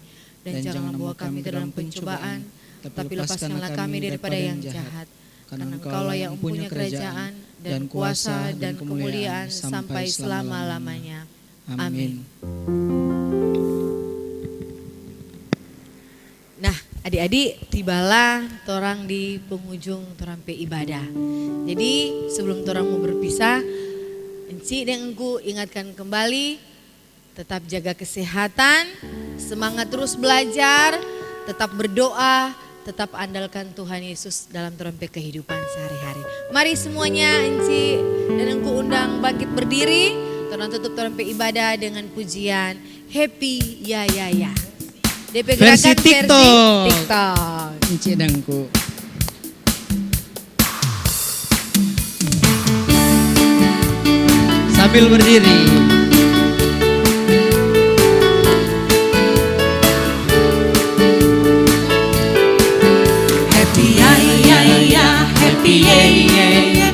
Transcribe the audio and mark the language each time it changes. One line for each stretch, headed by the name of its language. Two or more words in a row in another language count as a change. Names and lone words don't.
Indonesian: Dan jangan bawa kami ke dalam pencobaan, tapi lepaskanlah kami daripada yang jahat. Karena Engkaulah yang mempunyai kerajaan dan kuasa dan kemuliaan sampai selama-lamanya. Amin.
Manado Malay: Nah, adik-adik, tibalah torang di penghujung torang pe ibadah. Jadi sebelum torang mau berpisah, Enci dan Engku ingatkan kembali, tetap jaga kesehatan, semangat terus belajar, tetap berdoa, tetap andalkan Tuhan Yesus dalam torang pe kehidupan sehari-hari. Mari semuanya Enci dan Engku undang bangkit berdiri, torang tutup torang pe ibadah dengan pujian Happy Ya Ya Ya. DP Versi Gerakan TikTok. TikTok. Enci dangku. Sambil berdiri. Happy ya ya ya, happy ya ya ya.